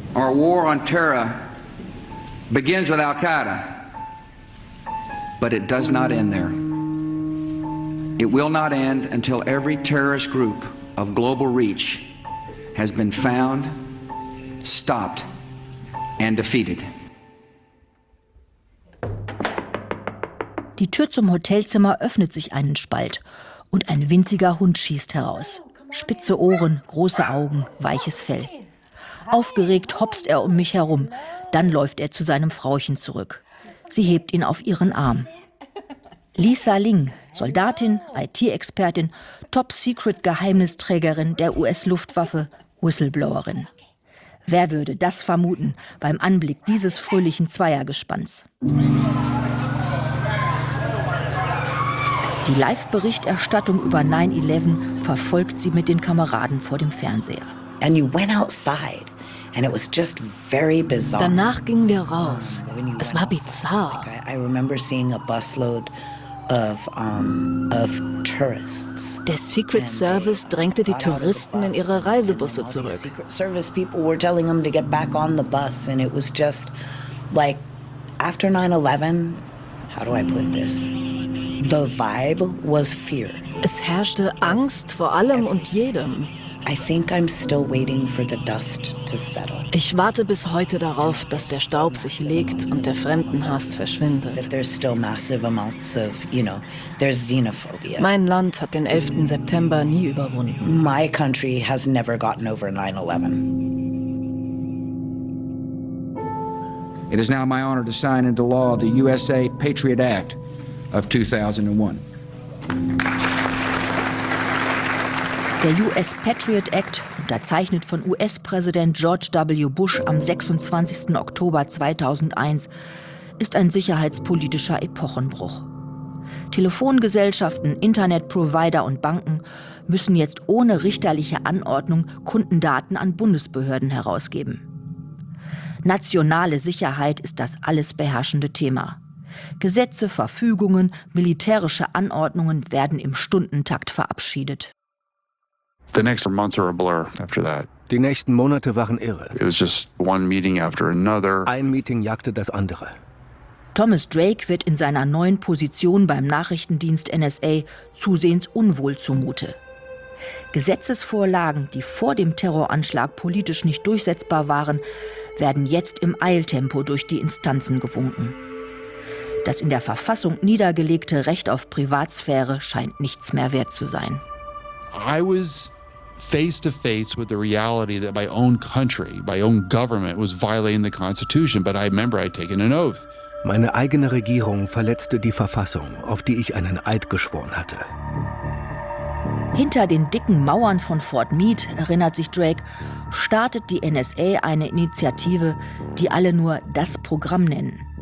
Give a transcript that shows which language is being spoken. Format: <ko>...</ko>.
<en>Our war on terror begins with Al-Qaeda. But it does not end there. It will not end until every terrorist group of global reach has been found, stopped, and defeated.</en> <de>Die Tür zum Hotelzimmer öffnet sich einen Spalt und ein winziger Hund schießt heraus. Spitze Ohren, große Augen, weiches Fell. Aufgeregt hopst er um mich herum, dann läuft er zu seinem Frauchen zurück. Sie hebt ihn auf ihren Arm. Lisa Ling, Soldatin, IT-Expertin, Top-Secret-Geheimnisträgerin der US-Luftwaffe, Whistleblowerin. Wer würde das vermuten beim Anblick dieses fröhlichen Zweiergespanns? Die Live-Berichterstattung über 9/11 verfolgt sie mit den Kameraden vor dem Fernseher.</de> <en>And you went outside. And it was just very bizarre.</en> <de>Danach gingen wir raus. Es war bizarr.</de> <en>I remember seeing a busload of tourists.</en> <de>Der Secret Service drängte die Touristen in ihre Reisebusse zurück.</de> <en>Secret Service people were telling them to get back on the bus, and it was just like after 9/11. How do I put this? The vibe was fear.</en> <de>Es herrschte Angst vor allem und jedem.</de> <en>I think I'm still waiting for the dust to settle.</en> <de>Ich warte bis heute darauf, dass der Staub sich legt und der Fremdenhass verschwindet.</de> <en>That there's still massive amounts of, you know, there's xenophobia.</en> <de>Mein Land hat den 11. September nie überwunden.</de> <en>My country has never gotten over 9/11. It is now my honor to sign into law the USA Patriot Act of 2001.</en> <de>Der US Patriot Act unterzeichnet von US-Präsident George W. Bush am 26. Oktober 2001, ist ein sicherheitspolitischer Epochenbruch. Telefongesellschaften, Internetprovider und Banken müssen jetzt ohne richterliche Anordnung Kundendaten an Bundesbehörden herausgeben. Nationale Sicherheit ist das alles beherrschende Thema. Gesetze, Verfügungen, militärische Anordnungen werden im Stundentakt verabschiedet.</de> <en>The next months are a blur after that.</en> <de>Die nächsten Monate waren irre.</de> <en>It was just one meeting after another.</en> <de>Ein Meeting jagte das andere. Thomas Drake wird in seiner neuen Position beim Nachrichtendienst NSA zusehends unwohl zumute. Gesetzesvorlagen, die vor dem Terroranschlag politisch nicht durchsetzbar waren, werden jetzt im Eiltempo durch die Instanzen gewunken. Das in der Verfassung niedergelegte Recht auf Privatsphäre scheint nichts mehr wert zu sein.</de> <en>I was face to face with the reality that my own country, my own government was violating the Constitution, but I remember I'd taken an oath.</en> <de>Meine eigene Regierung verletzte die Verfassung, auf die ich einen Eid geschworen hatte. Hinter den dicken Mauern von Fort Meade, erinnert sich Drake, startet die NSA eine Initiative, die alle nur das Programm nennen.</de>